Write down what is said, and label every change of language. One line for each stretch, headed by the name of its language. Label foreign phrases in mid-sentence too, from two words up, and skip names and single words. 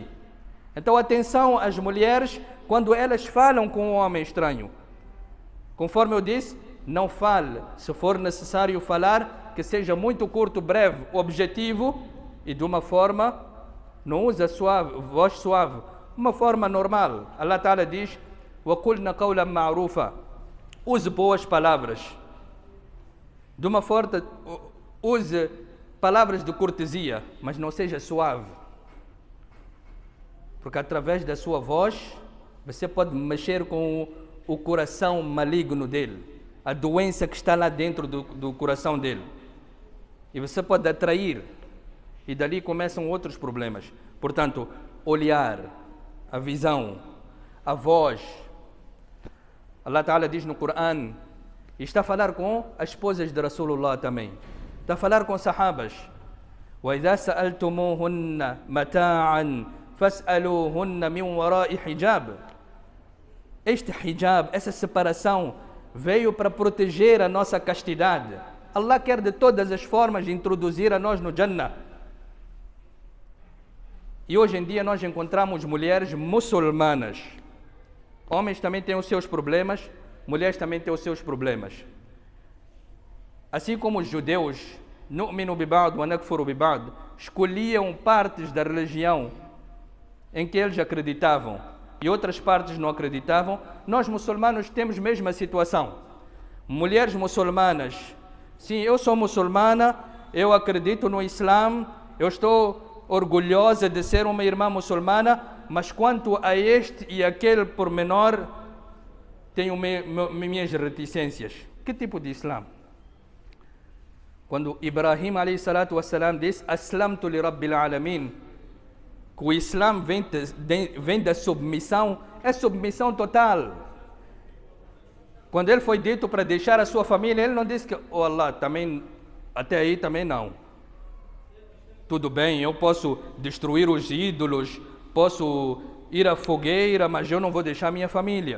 Portuguese: Então atenção às mulheres quando elas falam com um homem estranho. Conforme eu disse, não fale. Se for necessário falar, que seja muito curto, breve, objetivo e de uma forma, não usa voz suave, uma forma normal.
Arabic: الله تعالى
Portuguese: diz:
Arabic: وَقُلْنَا قَوْلًا مَعْرُوفًا.
Portuguese: Use boas palavras. De uma forma, use palavras de cortesia, mas não seja suave. Porque através da sua voz, você pode mexer com o coração maligno dele, a doença que está lá dentro do coração dele. E você pode atrair, e dali começam outros problemas. Portanto, olhar, a visão, a voz.
Arabic: الله تعالى
Portuguese: diz no Coran, e está a falar com as esposas de Rasulullah também. Está a falar com sahabas.
Arabic: وَإِذَا سَأَلْتُمُوهُنَّ مَتَاعًا فَاسْأَلُوهُنَّ مِنْ وَرَاءِ حِجَابٍ.
Portuguese: Este hijab, essa separação, veio para proteger a nossa castidade. Allah quer de todas as formas introduzir a nós no Jannah. E hoje em dia nós encontramos mulheres muçulmanas. Homens também têm os seus problemas, mulheres também têm os seus problemas. Assim como os judeus,
Arabic: نؤمن ببعض ونكفر ببعض,
Portuguese: escolhiam partes da religião em que eles acreditavam e outras partes não acreditavam, nós muçulmanos temos a mesma situação. Mulheres muçulmanas, sim, eu sou muçulmana, eu acredito no Islã, eu estou orgulhosa de ser uma irmã muçulmana, mas quanto a este e aquele pormenor, tenho minhas reticências. Que tipo de Islã? Quando Ibrahim
Arabic: عليه الصلاة والسلام
Portuguese: diz
Arabic: أسلمت لرب العالمين,
Portuguese: que o Islã vem da submissão, é submissão total. Quando ele foi dito para deixar a sua família, ele não disse que, oh Allah, também, até aí também não. Tudo bem, eu posso destruir os ídolos, posso ir à fogueira, mas eu não vou deixar minha família.